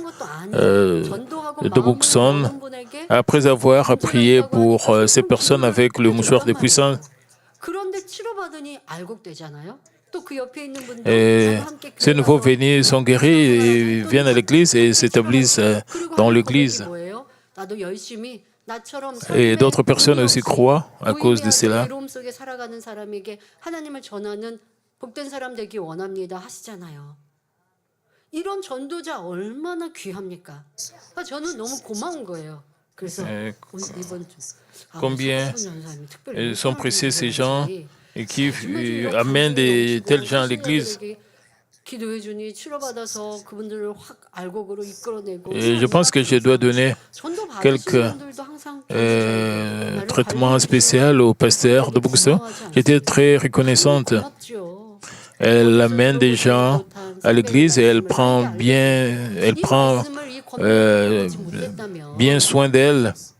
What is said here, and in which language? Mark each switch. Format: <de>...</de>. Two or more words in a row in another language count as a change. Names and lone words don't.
<fr>de Buxon, après avoir prié pour ces personnes avec le mouchoir de puissance, Et ces nouveaux venus sont guéris et viennent à l'église et s'établissent dans l'église. Et d'autres personnes aussi croient à cause de cela.</fr> <ko>이런 전도자 얼마나 귀합니까? 저는 너무 고마운 거예요. 그래서 이번 주</ko> <fr>Combien sont précieux ces gens qui amènent de tels gens à l'église.</fr> <ko>기도해주니 치료받아서 그분들을 확 알곡으로 이끌어내고.</ko> <fr>Et je pense que je dois donner quelques traitements spéciaux au pasteur de Bouxo. J'étais très reconnaissante. Elle amène des gens à l'église et elle prend bien soin d'elle.</fr>